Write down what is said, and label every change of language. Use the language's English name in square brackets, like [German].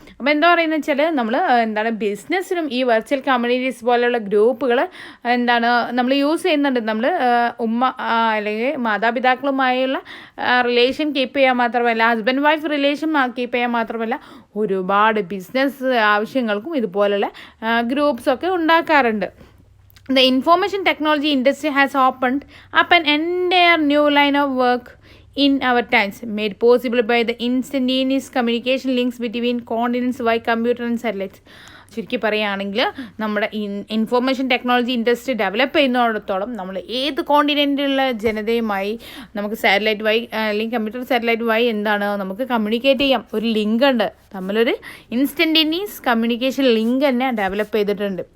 [Malayalam] അപ്പോൾ എന്താ പറയുന്നത് വെച്ചാൽ, നമ്മൾ എന്താണ് ബിസിനസ്സിനും ഈ വെർച്വൽ കമ്മ്യൂണിറ്റീസ് പോലെയുള്ള ഗ്രൂപ്പുകൾ എന്താണ് നമ്മൾ യൂസ് ചെയ്യുന്നുണ്ട്. നമ്മൾ അല്ലെങ്കിൽ മാതാപിതാക്കളുമായുള്ള റിലേഷൻ കീപ്പ് ചെയ്യാൻ മാത്രമല്ല, ഹസ്ബൻഡ് വൈഫ് റിലേഷൻ കീപ്പ് ചെയ്യാൻ മാത്രമല്ല, ഒരുപാട് ബിസിനസ് ആവശ്യങ്ങൾക്കും ഇതുപോലുള്ള ഗ്രൂപ്പ്സൊക്കെ ഉണ്ടാക്കാറുണ്ട്. [English] The information technology industry has opened up an entire new line of work in our times, made possible by the instantaneous communication links between continents via computer and satellites. [Malayalam] ചുരുക്കി പറയുകയാണെങ്കിൽ, നമ്മുടെ information technology industry develop ചെയ്യുന്നിടത്തോളം നമ്മൾ ഏത് കോണ്ടിനെൻറ്റിലുള്ള ജനതയുമായി നമുക്ക് satellite വഴി അല്ലെങ്കിൽ computer satellite വഴി എന്താണ് നമുക്ക് കമ്മ്യൂണിക്കേറ്റ് ചെയ്യാം. ഒരു ലിങ്ക് ഉണ്ട്, നമ്മളൊരു ഇൻസ്റ്റൻറ്റേനിയസ് കമ്മ്യൂണിക്കേഷൻ ലിങ്ക് തന്നെ ഡെവലപ്പ് ചെയ്തിട്ടുണ്ട്.